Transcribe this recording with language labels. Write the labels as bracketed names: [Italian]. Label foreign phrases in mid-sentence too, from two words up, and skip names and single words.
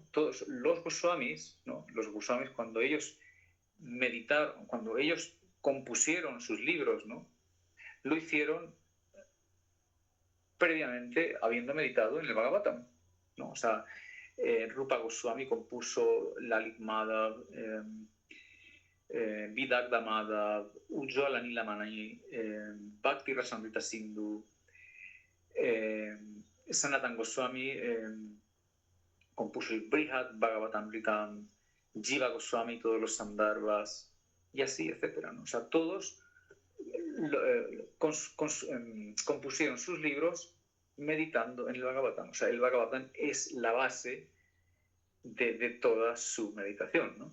[Spanish] Todos los Goswamis, ¿no? Los Goswamis, cuando ellos meditaron, cuando ellos compusieron sus libros, ¿no? Lo hicieron previamente habiendo meditado en el Bhagavatam, ¿no? O sea, Rupa Goswami compuso Lalit Madhav, Vidagdha Madhav, Ujjwala Nilamani, Bhakti Rasamrita Sindhu, Sanatan Goswami compuso el Brihad Bhagavatamritam, Jiva Goswami todos los Sandarbhas, y así, etcétera, ¿no? O sea, todos compusieron sus libros meditando en el Bhagavatam. O sea, el Bhagavatam es la base de toda su meditación, ¿no?